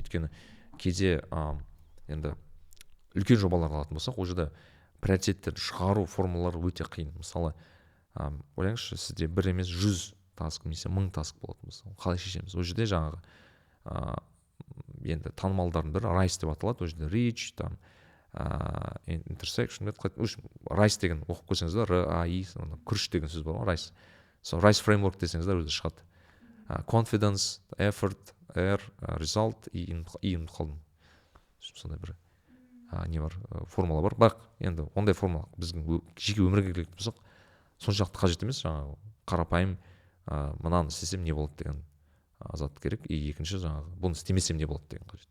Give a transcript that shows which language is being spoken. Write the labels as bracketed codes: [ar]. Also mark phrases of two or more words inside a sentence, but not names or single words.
[kk] Өйткені кейде енді үлкен жобалар алатын болсақ, ол жерде приоритеттерді шығару формулалары өте қиын. Мысалы, ойлаңызшы, сізде 1 емес 100 таск, немесе 1000 таск болатын болса, қалай шешеміз? Ол жерде жаңағы енді танымалдардың бірі RICE деп аталады. Ол жерде [en] reach, intersection, [kk] RICE деген оқып көрсеңіздер, RICE, күріш деген сөз бар ғой, RICE. [en] So RICE framework [kk] десеңіздер өзі шығады. [en] Confidence, effort, result, [kk] и ұмытып қалдым. Сондай бір не бар, формула бар. Бірақ енді ондай формула біздің жеке өмірге келетін болсақ, соншалықты қажет емес. Жаңағы қарапайым мынаны істесем не болады деген зат керек. И екінші жаңағы бұны істемесем не болады деген қажет.